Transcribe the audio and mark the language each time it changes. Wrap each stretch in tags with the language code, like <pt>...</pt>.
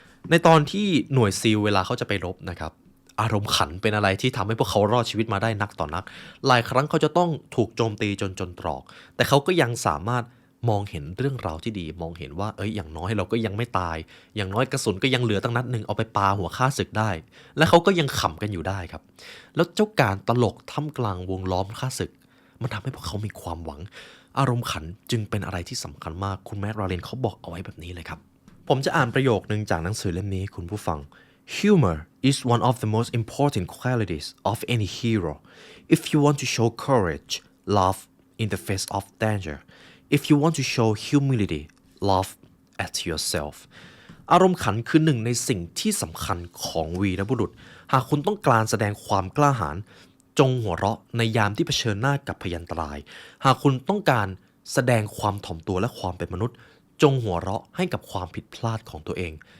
<th>ในตอนที่หน่วยซีลเวลาเขาจะไปรบนะครับอารมณ์ขันเป็นอะไรที่ทำให้พวกเขารอดชีวิตมาได้นักต่อนักหลายครั้งเขาจะต้องถูกโจมตีจนตรอกแต่เขาก็ยังสามารถมองเห็นเรื่องราวที่ดีมองเห็นว่าอย่างน้อยเราก็ยังไม่ตายอย่างน้อยกระสุนก็ยังเหลือตั้งนัดหนึ่งเอาไปปาหัวฆ่าศึกได้และเขาก็ยังขำกันอยู่ได้ครับแล้วเจ้าการตลกท่ามกลางวงล้อมฆ่าศึกมันทำให้พวกเขามีความหวัง อารมณ์ขันจึงเป็นอะไรที่สำคัญมากคุณแมท ราเรนเขาบอกเอาไว้แบบนี้เลยครับผมจะอ่านประโยคนึงจากหนังสือเล่มนี้คุณผู้ฟัง</th> <en>Humor is one of the most important qualities of any hero. If you want to show courage, laugh in the face of danger. If you want to show humility, laugh at yourself.</en> <th>อารมณ์ขันคือหนึ่งในสิ่งที่สำคัญของวีรบุรุษหากคุณต้องการแสดงความกล้าหาญจงหัวเราะในยามที่เผชิญหน้ากับพยันตรายหากคุณต้องการแสดงความถ่อมตัวและความเป็นมนุษย์จงหัวเราะให้กับความผิดพลาดของตัวเอง</th>